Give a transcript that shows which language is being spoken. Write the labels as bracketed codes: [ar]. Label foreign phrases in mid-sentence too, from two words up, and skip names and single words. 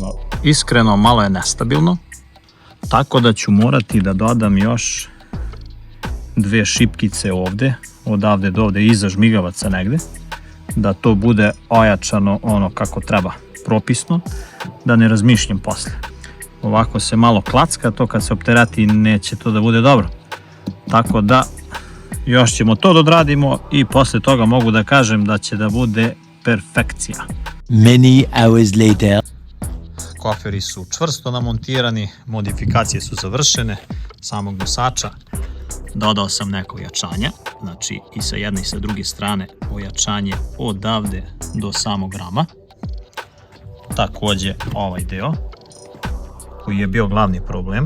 [sr] Iskreno, malo je nestabilno, tako da ću morati da dodam još 2 šipkice ovde, odavde do ovde, iza žmigavaca negde, da to bude ojačano ono kako treba, propisno, da ne razmišljam posle. Ovako se malo klacka, to kad se opterati neće to da bude dobro. Tako da, još ćemo to da odradimo i posle toga mogu da kažem da će da bude perfekcija. [en] Many hours later. [sr] Koferi su čvrsto namontirani, modifikacije su završene, samog nosača. Dodao sam neko ojačanje, znači i sa jedne i sa druge strane ojačanje odavde do samog rama. Takođe ovaj deo koji je bio glavni problem.